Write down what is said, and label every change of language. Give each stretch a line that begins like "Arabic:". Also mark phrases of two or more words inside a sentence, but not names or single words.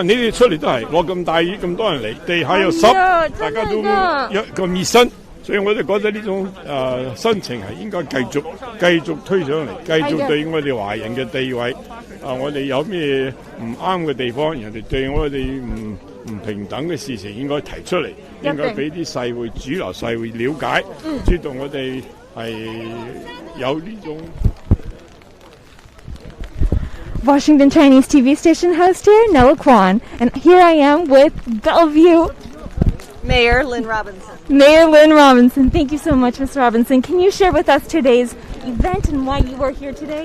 Cantonese: 你哋出嚟都係落咁大雨，咁多人嚟，地下又濕，大家都咁熱身，所以我哋覺得呢種心情係應該繼續推上嚟，繼續對我哋華人嘅地位我哋有咩唔啱嘅地方，人哋對我哋唔平等嘅事情應該提出嚟，應該俾啲主流社會了解，知道我哋係有呢種。
English: Washington Chinese TV station host here, Nella Kwan, and here I am with Bellevue Mayor Lynn Robinson. Mayor Lynn Robinson. Thank you so much, Ms. Robinson. Can you share with us today's event and why you are here today?